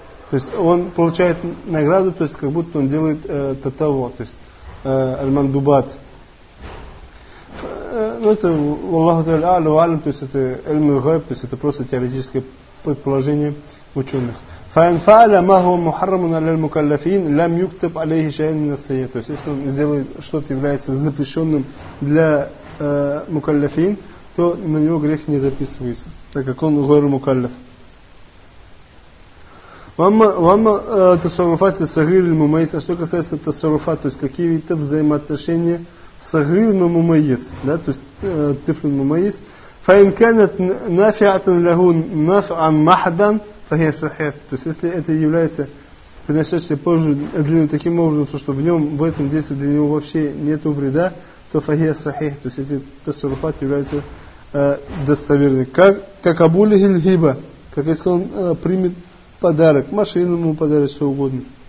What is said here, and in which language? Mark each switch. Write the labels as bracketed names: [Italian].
[Russian] То есть он получает награду, то есть как будто он делает татава, то есть аль-мандубат. Ну это Аллаху Тааля ва'алам, то есть это аль-мугайб, то есть это просто теоретическое предположение ученых. [Arabic] فإن فعل ما هو محرم على المكلفين لم يكتب عليه شيء من السيئة. [Russian] То есть если он сделает что-то является запрещенным для мукаллафин, то на него грех не записывается, так как он [Arabic] غير مكلف. وما تصرفات الصغير المميز. [Russian] А что касается тасаруфат, то есть какие это взаимоотношения [Arabic] صغير المميز, [Russian] да, то есть тифл المميز. [Arabic] فإن كانت نافعة له نافعا محضا فهي صحيحة. [Russian] То есть если это является приносящей пользу для него таким образом, то что в нем, в этом действии для него вообще нету вреда, то [Arabic] фахия сахих, [Russian] то есть эти тасаруфат являются достоверны. Как абули гильхиба, как если он примет подарок, машину ему подарит, что угодно.